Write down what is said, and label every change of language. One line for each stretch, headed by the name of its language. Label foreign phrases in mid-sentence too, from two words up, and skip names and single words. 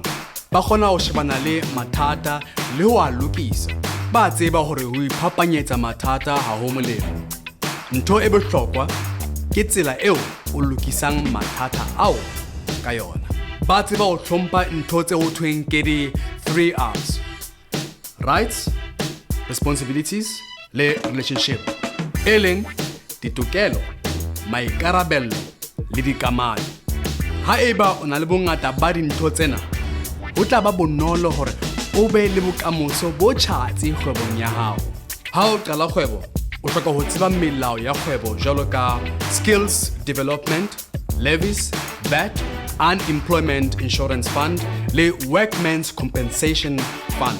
Southern Sotho: Ba kgona ho shebana le mathata le ho a lokisa. Ba tseba hore ho iphapanyetsa mathata ha ho molemo. Ntho e bohlokwa ke tsela eo o lokisang mathata ao ka yona. Ba tseba ho hlompha ntho tse ho thweng ke di 3 R's:
English: rights, responsibilities
Southern Sotho: le relationship, e leng ditokelo, maikarabello le dikamano. Haeba o na le bongata ba dintho tsena, ho tla ba bonolo hore o be le bokamoso bo tjhatsi kgwebong ya hao. Ha o qala kgwebo, o hloka ho tseba melao ya kgwebo jwalo ka
English: skills development, levies, VAT, unemployment insurance fund
Southern Sotho: le
English: workmen's compensation fund.